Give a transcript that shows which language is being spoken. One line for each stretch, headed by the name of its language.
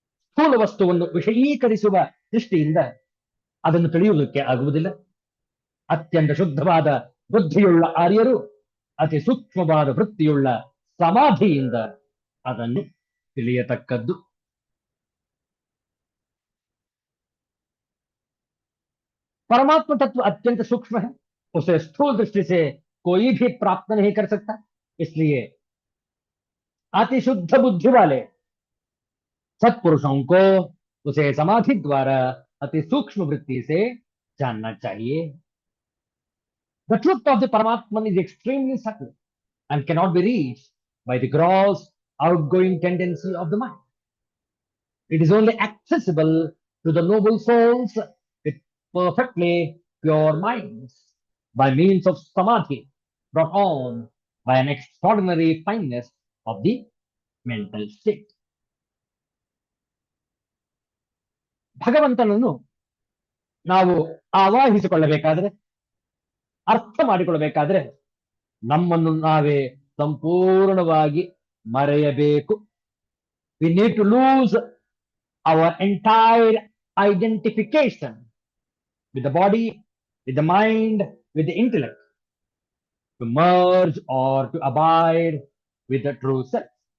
Kannada: ಸ್ಥೂಲ ವಸ್ತುವನ್ನು ವಿಷಯೀಕರಿಸುವ ದೃಷ್ಟಿಯಿಂದ ಅದನ್ನು ತಿಳಿಯುವುದಕ್ಕೆ ಆಗುವುದಿಲ್ಲ. ಅತ್ಯಂತ ಶುದ್ಧವಾದ ಬುದ್ಧಿಯುಳ್ಳ ಆರ್ಯರು ಅತಿ ಸೂಕ್ಷ್ಮವಾದ ವೃತ್ತಿಯುಳ್ಳ ಸಮಾಧಿಯಿಂದ ಅದನ್ನು ತಿಳಿಯತಕ್ಕದ್ದು.
Hindi: परमात्मा तत्व अत्यंत सूक्ष्म है, उसे स्थूल दृष्टि से कोई भी प्राप्त नहीं कर सकता। इसलिए अति शुद्ध बुद्धि वाले सत्पुरुषों को उसे समाधि द्वारा अति सूक्ष्म वृत्ति से जानना चाहिए।
English: The truth of the Paramatman is extremely subtle and cannot be reached by the gross outgoing tendency of the mind. It is only accessible to the noble souls with perfectly pure minds by means of samadhi brought on by an extraordinary fineness of the mental state.
Kannada: ಭಗವಂತನನ್ನು ನಾವು ಆವಾಹಿಸಿಕೊಳ್ಳಬೇಕಾದ್ರೆ, ಅರ್ಥ ಮಾಡಿಕೊಳ್ಳಬೇಕಾದ್ರೆ ನಮ್ಮನ್ನು ನಾವೇ ಸಂಪೂರ್ಣವಾಗಿ ಮರೆಯಬೇಕು.
English: We need to lose our entire identification with the body, with the mind, with the intellect, to merge or to abide with the true self.